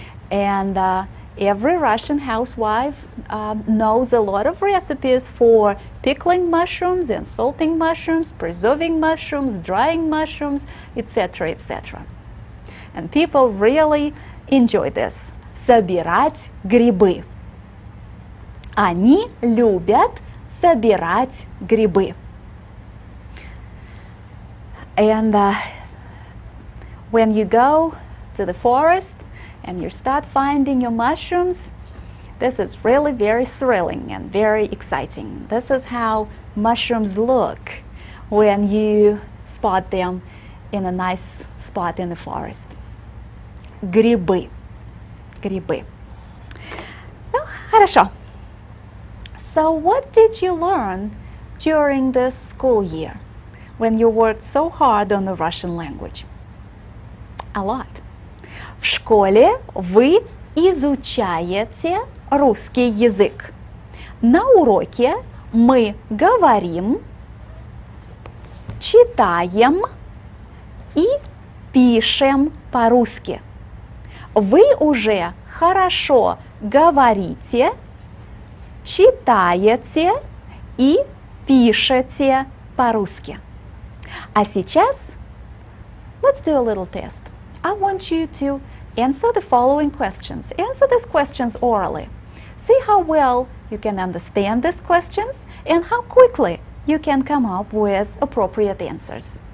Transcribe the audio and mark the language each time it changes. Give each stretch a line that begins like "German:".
English: And every Russian housewife knows a lot of recipes for pickling mushrooms and salting mushrooms, preserving mushrooms, drying mushrooms, etc., etc. And people really enjoy this.
Russian: Собирать грибы. Они любят собирать грибы.
English: And when you go to the forest and you start finding your mushrooms, this is really very thrilling and very exciting. This is how mushrooms look when you spot them in a nice spot in the forest.
Russian: Грибы. Грибы. Ну, хорошо.
English: So what did you learn during this school year when you worked so hard on the Russian language? A lot.
Russian: В школе вы изучаете русский язык. На уроке мы говорим, читаем и пишем по-русски. Вы уже хорошо говорите, читаете и пишете по-русски. А сейчас,
English: let's do a little test. I want you to answer the following questions. Answer these questions orally. See how well you can understand these questions and how quickly you can come up with appropriate answers.